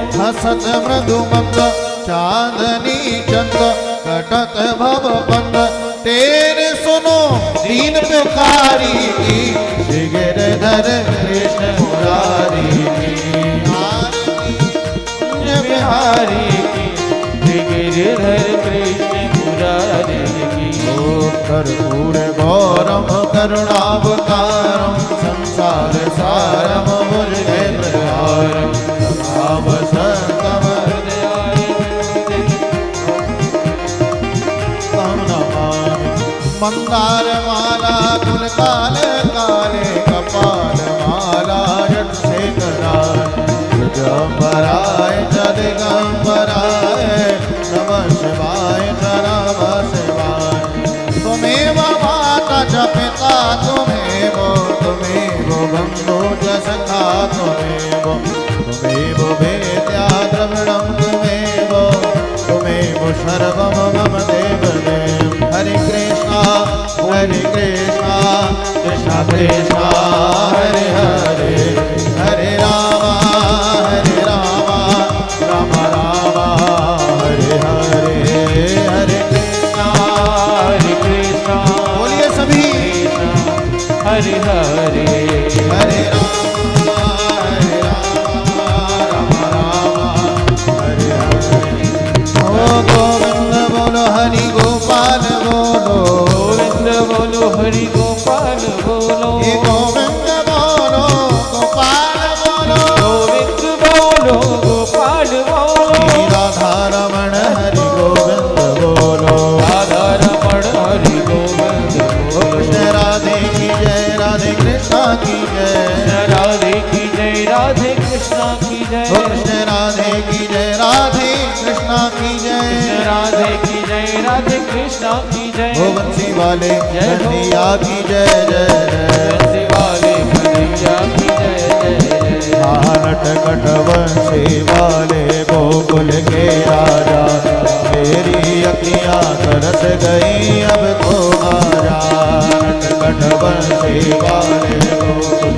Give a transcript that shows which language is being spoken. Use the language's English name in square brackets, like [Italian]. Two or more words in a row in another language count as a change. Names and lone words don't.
[Hindi] हसत मृदु मंद चांदनी चंद कटत भव बंद तेरे सुनो दीन पुकारी की श्री गिरधर कृष्ण मुरारी की बिहारी की श्री गिरधर कृष्ण मुरारी की। [Sanskrit] कर्पूर गौरम करुणावतारम संसार सारम भुजगेन्द्रहारम सभावसंतम मंदार माला कुलकाल काले कपाल माला जट से कराए जम्बराय जदिगंबराय नमः शिवाय नमः शिवाय तुमेव माता च पिता तुमेव बंधु च सखा तुमेव वेद्या द्रविणं तुमेव सर्वं मम देवदेव। हरे कृष्णा कृष्णा कृष्णा हरे हरे हरे राम राम राम हरे हरे हरे कृष्णा [Hindi] बोलिए सभी [Sanskrit] हरे हरे हरे राम राम हरे हरे। [Hindi] ओ गोविंद बोलो हरि गोपाल बोलो गोविंद बोलो हरि गोपाल बोलो हे गोविंद बोलो गोपाल बोलो गोविंद बोलो गोपाल बोलो राधा रमण हरि गोविंद बोलो राधा रमण हरि गोविंद बोलो कृष्ण राधे की जय राधे कृष्णा की जय राधे की जय राधे कृष्णा की जय कृष्ण राधे की जय राधे कृष्णा की जय राधे की जय राधे कृष्णा की जय हो बंसी वाले जय हो। कन्हैया की जय जय जय बंसी वाले कन्हैया की जय जय जय नट कट बंसी वाले गोकुल के राजा मेरी अखियां तरस गई अब तो आजा नट कट बंसी वाले गोकुल